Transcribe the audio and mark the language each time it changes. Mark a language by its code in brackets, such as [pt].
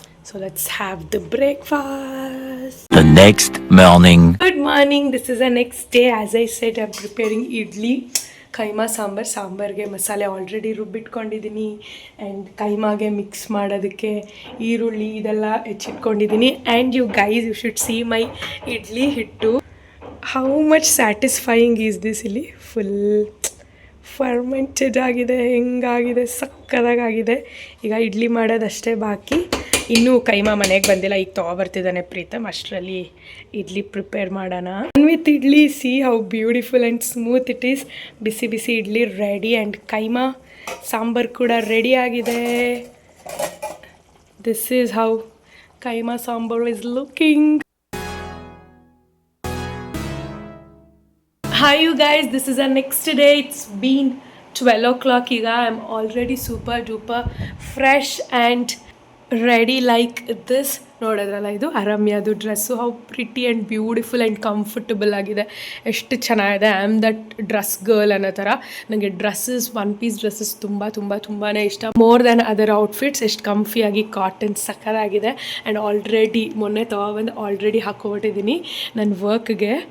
[en] So let's have the breakfast. The next morning. Good morning. This is the next day. As I said, I'm preparing idli. [kn] Keema ಸಾಂಬಾರ್ಗೆ ಮಸಾಲೆ already ರುಬ್ಬಿಟ್ಕೊಂಡಿದ್ದೀನಿ. And ಕೈಮಾಗೆ mix ಮಾಡೋದಕ್ಕೆ ಈರುಳ್ಳಿ ಇದೆಲ್ಲ ಹೆಚ್ಚಿಟ್ಕೊಂಡಿದ್ದೀನಿ. [en] And you guys, you should see my idli ಹಿಟ್ಟು. How much satisfying is this. [kn] ಇಲ್ಲಿ full fermented ಆಗಿದೆ, ಹೆಂಗಾಗಿದೆ, ಸಕ್ಕದಾಗಿದೆ. ಈಗ ಇಡ್ಲಿ ಮಾಡೋದಷ್ಟೇ ಬಾಕಿ. ಇನ್ನೂ ಕೈಮಾ ಮನೆಗೆ ಬಂದಿಲ್ಲ, ಈಗ ತೊಗೊಬರ್ತಿದ್ದಾನೆ ಪ್ರೀತಮ್. ಅಷ್ಟರಲ್ಲಿ ಇಡ್ಲಿ ಪ್ರಿಪೇರ್ ಮಾಡೋಣ. [en] With idli, see how beautiful and smooth it is. [kn] Busy busy idli ready and keema sambar ಕೂಡ ರೆಡಿ ಆಗಿದೆ. [en] This is how ಕೈಮಾ sambar is looking. Hi you guys, this is our next day. It's been 12 o'clock. ಈಗ I am already super duper fresh and ready like this. [kn] ನೋಡಿದ್ರಲ್ಲ, ಇದು ಅರಮ್ಯದು dress. [en] how pretty and beautiful and comfortable [kn] ಆಗಿದೆ. ಎಷ್ಟು ಚೆನ್ನಾಗಿದೆ. [en] I am that dress girl [kn] ಅನ್ನೋ ಥರ. ನನಗೆ dresses, one piece dresses ತುಂಬಾ ಇಷ್ಟ. [en] More than other outfits. [kn] ಎಷ್ಟು ಕಂಫಿಯಾಗಿ ಕಾಟನ್ ಸಕ್ಕದಾಗಿದೆ. ಆ್ಯಂಡ್ ಆಲ್ರೆಡಿ ಮೊನ್ನೆ ತೊಗೊಬಂದು ಆಲ್ರೆಡಿ ಹಾಕ್ಕೊಬಿಟ್ಟಿದ್ದೀನಿ ನನ್ನ ವರ್ಕ್ಗೆ.